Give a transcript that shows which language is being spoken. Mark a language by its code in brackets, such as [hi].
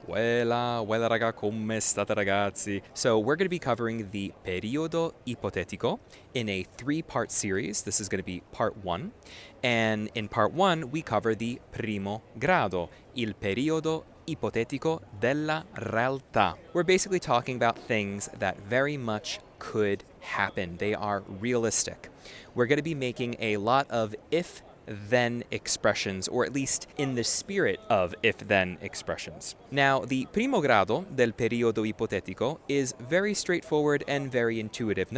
[it] Weilà raga, come state ragazzi? [en] So we're going to be covering the Periodo Ipotetico in a 3-part series. This is going to be part 1. And in part 1, we cover the [it] primo grado, il periodo ipotetico della realtà. [en] We're basically talking about things that very much could happen. They are realistic. We're going to be making a lot of if-then expressions, or at least in the spirit of if-then expressions. Now, the [it] primo grado del periodo ipotetico [en] is very straightforward and very intuitive.